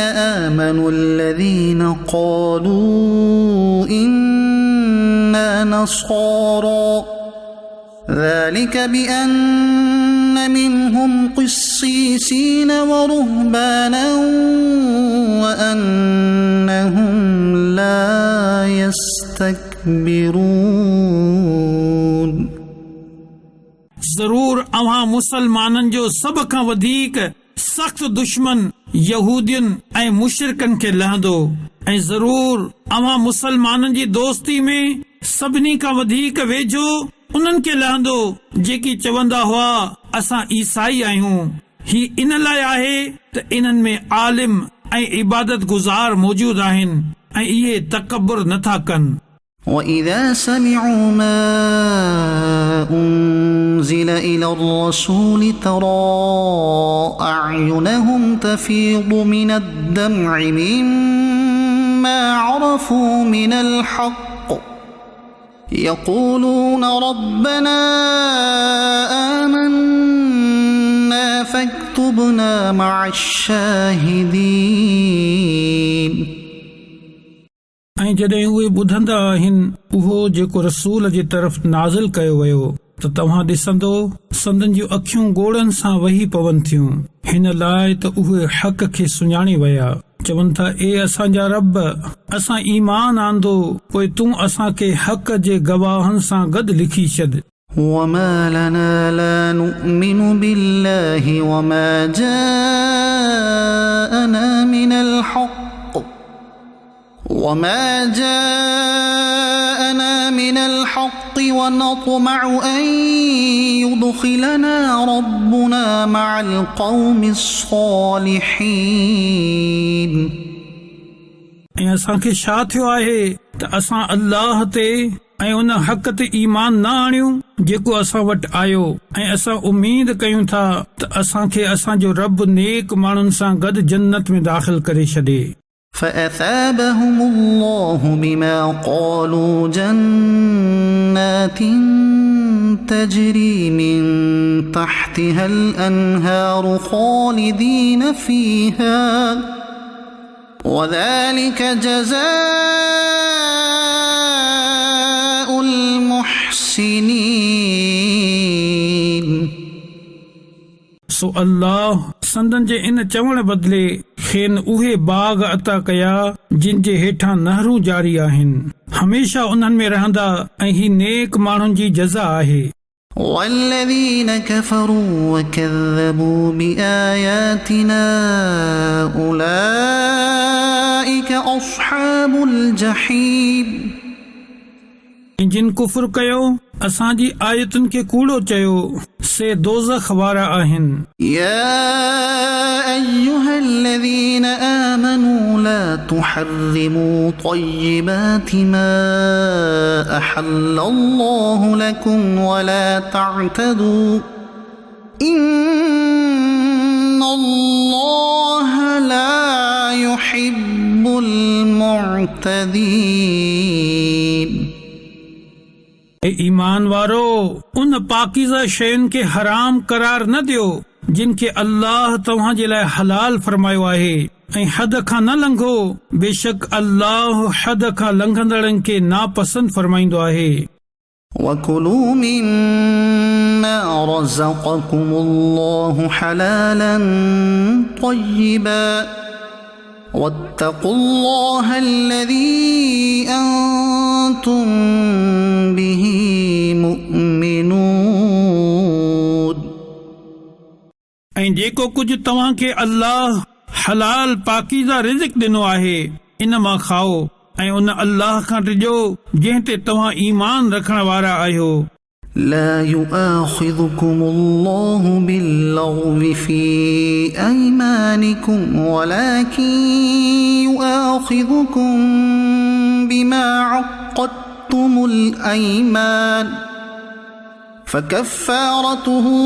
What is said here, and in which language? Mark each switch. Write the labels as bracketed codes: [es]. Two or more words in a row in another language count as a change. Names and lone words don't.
[ar] آمنوا الذين قالوا إنا نصارى ذلك بأن منهم قسيسين ورهبانا وأنهم لا يستكبرون [sd] ज़रूर अव्हां मुसलमाननि जो सभ खां वधीक सख्त दुश्मन यहूदियुनि ऐं मुशरिकनि खे लहंदो ऐं ज़रूर अव्हां मुसलमाननि जी दोस्ती में सभिनी खां वधीक वेझो उन्हनि खे लहंदो जेकी चवंदा हुआ असां ईसाई आहियूं। ही इन लाइ आहे त इन्हनि में आलिम ऐं इबादत गुज़ार मौजूद आहिनि ऐं इहे तकब्बुर नथा कनि। [ar] وَإِذَا سَمِعُوا مَا أُنزِلَ إِلَى الرَّسُولِ تَرَى أَعْيُنَهُمْ تَفِيضُ مِنَ الدَّمْعِ مِمَّا عَرَفُوا مِنَ الْحَقِّ يَقُولُونَ رَبَّنَا آمَنَّا فَاكْتُبْنَا مَعَ الشَّاهِدِينَ। [sd] ऐं जॾहिं उहे ॿुधंदा आहिनि उहो जेको रसूल जी तरफ़ नाज़िल कयो वियो त तव्हां ॾिसंदो संदन जूं अखियूं ॻोड़नि सां वही पवनि थियूं हिन लाइ त उहे हक़ खे सुञाणी विया चवनि था ए असांजा रब असां ईमान आंदो पोइ तूं असांखे हक़ जे गवाहनि सां गॾु लिखी छॾ। [ar] وَمَا لَنَا لَا نُؤْمِنُ بِاللَّهِ وَمَا جَاءَنَا مِنَ الْحَقِّ وَنَطْمَعُ أَن يُدْخِلَنَا رَبُّنَا مَعَ الْقَوْمِ الصَّالِحِينَ। [sd] ऐं असांखे छा थियो आहे त असां अल्लाह ते ऐं उन हक़ ते ईमान न आणियूं जेको असां वटि आयो ऐं असां उम्मीद कयूं था त असांखे असांजो रब नेक माण्हुनि सां गॾु जन्नत में दाख़िल करे छॾे। [ar] فأثابهم الله بما قالوا جنات تجري من تحتها الأنهار خالدين فيها وذلك جزاء المحسنين। [sd] सो अल्लाह संदन जे इन चवण बदिले खेन उहे बाग अता कया जिन जे हेठां नहरूं जारी आहिनि हमेशा उन्हनि में रहंदा ऐं ही नेक माण्हुनि जी जज़ा आहे। [ar] والذين كفروا وكذبوا بآياتنا أولئك أصحاب الجحيم। [sd] जिन कुफर कयो असांजी आयतुनि खे कूड़ो चयो से दोज़ख वारा आहिनि। [ar] يا أيها الذين آمنوا لا تحرموا طيبات ما أحل الله لكم ولا تعتدوا إن الله لا يحب المعتدين। [sd] ए ईमान वारो उन पाकीज़ा शयुनि खे हराम करार न ॾियो जिन खे अल्लाह तव्हां जे लाइ हलाल फरमायो आहे ऐं हद खां न लंघो बेशक अल्लाह हद खां लंघंदड़नि खे नापसंद फरमाईंदो आहे। [ar] وَكُلُوا مِمَّا رَزَقَكُمُ اللَّهُ حَلَالًا طَيِّبًا وَاتَّقُوا اللَّهَ الَّذِي أَنْتُمْ بِهِ مُؤْمِنُونَ। [sd] ऐं जेको कुझु तव्हां खे अल्लाह हलाल पाकीज़ा रिज़्क़ ॾिनो आहे इन मां खाओ ऐं उन अल्लाह खां टिजो जंहिं ते तव्हां ईमान रखण वारा आहियो। [ar] لا يؤاخذكم الله باللغو في أيمانكم ولكن يؤاخذكم بما عقدتم الأيمان فكفارته